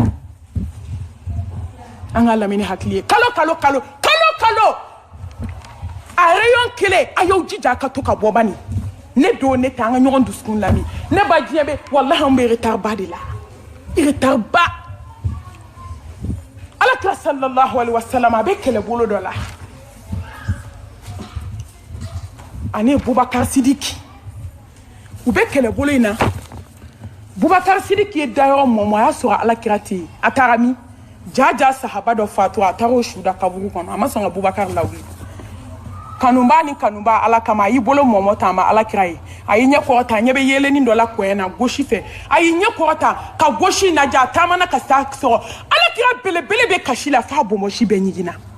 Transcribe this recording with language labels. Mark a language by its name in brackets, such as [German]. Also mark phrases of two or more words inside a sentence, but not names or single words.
[Bambara] an k'a lamɛn ni hakili ye kalo a rayon kelen a y'aw jija a ka to ka bɔ bani ne don ne tɛ an ka ɲɔgɔn dusukun lamɛn ne ba diɲɛ bɛ walahi an bɛ retard ba de la retard ba Alakira [Arabic] صلى الله عليه وسلم [Bambara] a bɛ kɛlɛbolo dɔ la ani Bubakar Sidiki u bɛ kɛlɛbolo in na Bubakar Sidiki ye dayɔrɔ mɔmɔ a y'a sɔrɔ Alakira tɛ yen a taara min jaja sahaba dɔ fatura a taara o su da kaburu kɔnɔ a ma sɔn ka Bubakar lawuli kanuba ni kanuba ala kama a y'i bolo mɔmɔ ta a ma Alakira ye a y'i ɲɛ kɔrɔta a ɲɛ bɛ yelenin dɔ la kɔɲɛ na gosi fɛ a y'i ɲɛ kɔrɔta ka gosi lajɛ a taamana ka s'a sɔrɔ Alakira belebele bɛ kasi la f'a bɔnbɔsi bɛɛ ɲiginna